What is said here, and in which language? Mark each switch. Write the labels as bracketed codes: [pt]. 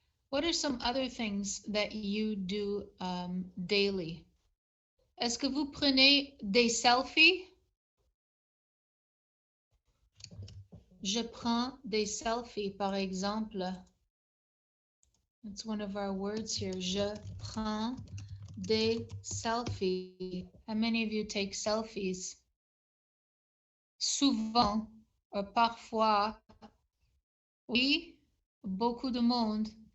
[en] What are some other things that you do daily? [fr] Est-ce que vous prenez des selfies? Je prends des selfies, par exemple. [en] That's one of our words here. [fr] Je prends des selfies. [en] How many of you take selfies? [fr] Souvent, or parfois. Oui, beaucoup de monde.